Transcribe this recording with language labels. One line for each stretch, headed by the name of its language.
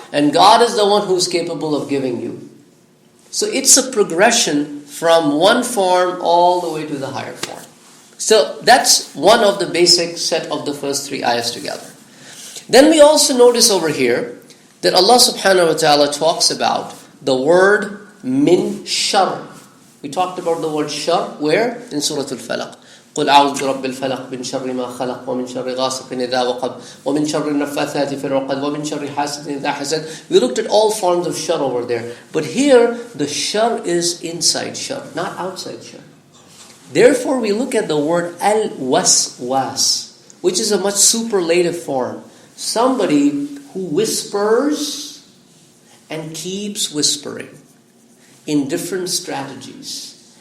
English: And God is the one who is capable of giving you. So it's a progression from one form all the way to the higher form. So that's one of the basic set of the first 3 ayahs together. Then we also notice over here that Allah subhanahu wa ta'ala talks about the word min shar. We talked about the word shar where? In Surah Al-Falaq.
Arabic: قل أعوذ برب الفلق من شر ما خلق ومن شر غاسق إذا وقب ومن شر النفاثات في العقد ومن شر حاسد إذا حسد.
English: We looked at all forms of shar over there. But here, the shar is inside shar, not outside shar. Therefore, we look at the word al-waswas, which is a much superlative form. Somebody who whispers and keeps whispering in different strategies.